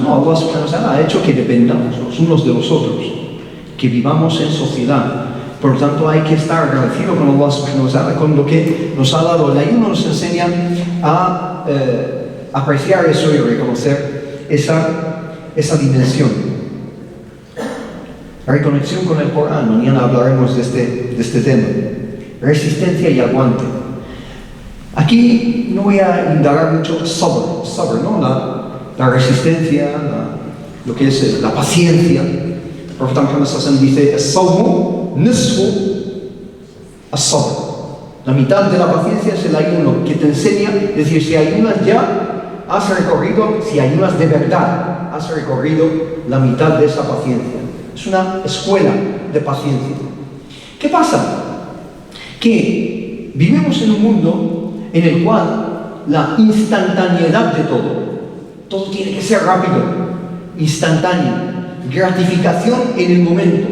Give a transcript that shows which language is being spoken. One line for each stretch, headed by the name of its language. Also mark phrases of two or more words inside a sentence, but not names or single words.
Spanish: No,
Arabic: الله سبحانه وتعالى
Spanish: ha hecho que dependamos los unos de los otros, que vivamos en sociedad. Por lo tanto, hay que estar agradecido con
Arabic: الله سبحانه وتعالى,
Spanish: con lo que nos ha dado. El ayuno nos enseña a apreciar eso y reconocer esa dimensión. Reconexión con el Corán, mañana hablaremos de este tema. Resistencia y aguante. Aquí no voy a indagar mucho sabr, ¿no? La resistencia, lo que es la paciencia. El profeta Muhammad
Arabic: صلى الله عليه وسلم
Spanish: dice:
Arabic: "الصوم نصف الصبر".
Spanish: La mitad de la paciencia es el ayuno, que te enseña, es decir, si ayunas ya, has recorrido, si ayunas de verdad, has recorrido la mitad de esa paciencia. Es una escuela de paciencia. ¿Qué pasa? Que vivimos en un mundo en el cual la instantaneidad de todo tiene que ser rápido, instantáneo, gratificación en el momento.